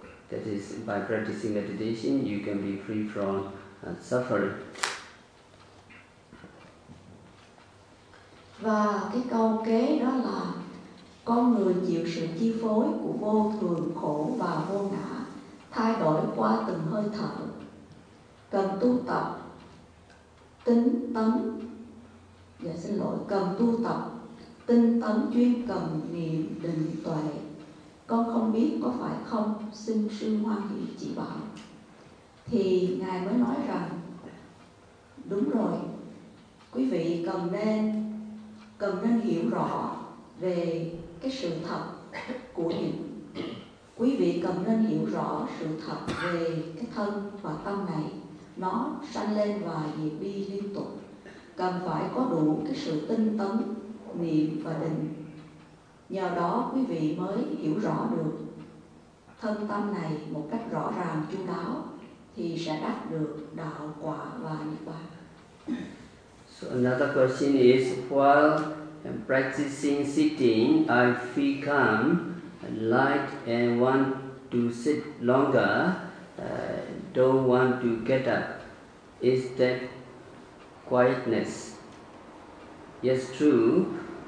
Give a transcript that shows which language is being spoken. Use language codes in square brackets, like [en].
[en] That is, by practicing meditation, you can be free from suffering. [vi] Và cái câu kế đó là con người chịu sự chi phối của vô thường, khổ và vô ngã, thay đổi qua từng hơi thở, cần tu tập tinh tấn. Cần tu tập tinh tấn chuyên cần niệm định tuệ. Con không biết có phải không, xin sư Hoa Hỷ chỉ bảo. Thì Ngài mới nói rằng đúng rồi, quý vị cần nên hiểu rõ về cái sự thật của niệm. Quý vị cần nên hiểu rõ sự thật về cái thân và tâm này, nó sanh lên và diệt đi liên tục. Cần phải có đủ cái sự tinh tấn niệm và định. Nhờ đó quý vị mới hiểu rõ được thân tâm này một cách rõ ràng, chu đáo, thì sẽ đắc được đạo quả và niết bàn. [en] So another question is, while practicing sitting, I feel calm, light and want to sit longer, don't want to get up. Is that quietness? Yes, true.